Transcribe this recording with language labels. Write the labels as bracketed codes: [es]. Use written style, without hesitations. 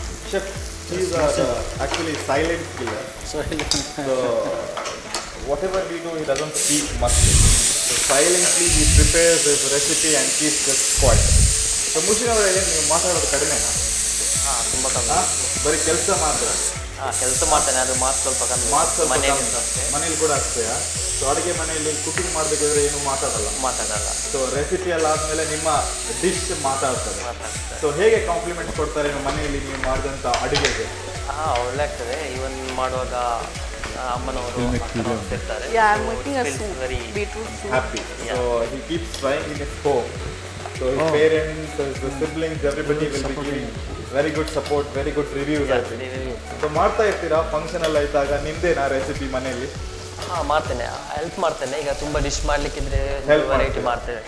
[en] Chef, he's actually silent killer. So whatever we do, he doesn't speak much. So silently he prepares his recipe and keeps it quiet. [kn] So ಮುಷಿನ್ ಅವರ ಏನು ನೀವು ಮಾತಾಡೋದು ಕಡಿಮೆನಾ? ಹಾಂ, ತುಂಬ ಕಮ್ಮಿ. ಬರೀ ಕೆಲಸ ಮಾತ್ರ? ಹಾಂ, ಕೆಲಸ ಮಾಡ್ತೇನೆ, ಅದು ಮಾತು ಸ್ವಲ್ಪ ಕಮ್ಮಿ. ಮನೇಲಿ ಕೂಡ ಅಷ್ಟೇಯಾ? ಸೊ ಅಡುಗೆ ಮನೆಯಲ್ಲಿ ಕುಕಿಂಗ್ ಮಾಡಬೇಕಾದ್ರೆ ಏನು ಮಾತಾಡಲ್ಲ. ಸೊ ರೆಸಿಪಿ ಎಲ್ಲ ಆದಮೇಲೆ ನಿಮ್ಮ ಡಿಶ್ ಮಾತಾಡ್ತಾರೆ. ಸೊ ಹೇಗೆ ಕಾಂಪ್ಲಿಮೆಂಟ್ ಕೊಡ್ತಾರೆ ನಿಮ್ಮ ಮನೆಯಲ್ಲಿ ನೀವು ಮಾಡಿದಂಥ ಅಡುಗೆಗೆ? ಹಾಂ, ಒಳ್ಳೆ ಆಗ್ತದೆ. ಇವನ್ ಮಾಡುವಾಗ ಅಮ್ಮನವರು ಇರ್ತಾರೆ. [en] Yeah, I'm making a soup, beetroot soup. Happy. So he keeps trying in his home. So his parents, his siblings, everybody will be giving very good support, very good reviews. [kn] So ಮಾಡ್ತಾ ಇರ್ತೀರಾ function ಎಲ್ಲ ಇದ್ದಾಗ ನಿಮ್ದೇನಾ recipe ಮನೆಯಲ್ಲಿ? ಹಾಂ, ಮಾಡ್ತೇನೆ, help ಮಾಡ್ತೇನೆ. ಈಗ ತುಂಬ ಡಿಶ್ ಮಾಡ್ಲಿಕ್ಕಿದ್ರೆ ವೆರೈಟಿ ಮಾಡ್ತೇನೆ.